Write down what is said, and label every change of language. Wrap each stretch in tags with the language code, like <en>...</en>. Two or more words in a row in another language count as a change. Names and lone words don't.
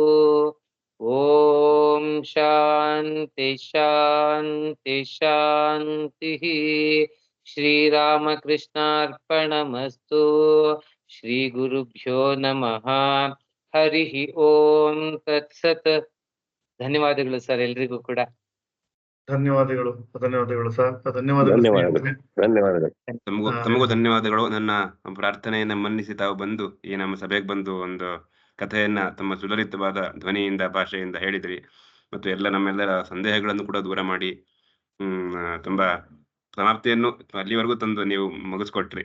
<sa>ओम शांति शांति शांति श्री रामकृष्णार्पणमस्तु श्री गुरुभ्यो नमः हरि ओम तत्सತ್</sa> <kn>ಧನ್ಯವಾದಗಳು ಸರ್ ಎಲ್ರಿಗೂ ಕೂಡ ಧನ್ಯವಾದಗಳು ಸರ್ ಧನ್ಯವಾದಗಳು ತಮಗೂ ಧನ್ಯವಾದಗಳು. ನನ್ನ ಪ್ರಾರ್ಥನೆಯನ್ನ ಮನ್ನಿಸಿ ತಾವು ಬಂದು ಈ ನಮ್ಮ ಸಭೆಗೆ ಬಂದು ಒಂದು ಕಥೆಯನ್ನ ತಮ್ಮ ಸುಲಲಿತವಾದ ಧ್ವನಿಯಿಂದ ಭಾಷೆಯಿಂದ ಹೇಳಿದ್ರಿ ಮತ್ತು ನಮ್ಮೆಲ್ಲರ ಸಂದೇಹಗಳನ್ನು ಕೂಡ ದೂರ ಮಾಡಿ ತುಂಬಾ ಸಮಾಪ್ತಿಯನ್ನು ಅಲ್ಲಿವರೆಗೂ ತಂದು ನೀವು ಮುಗಿಸ್ಕೊಟ್ರಿ.</kn>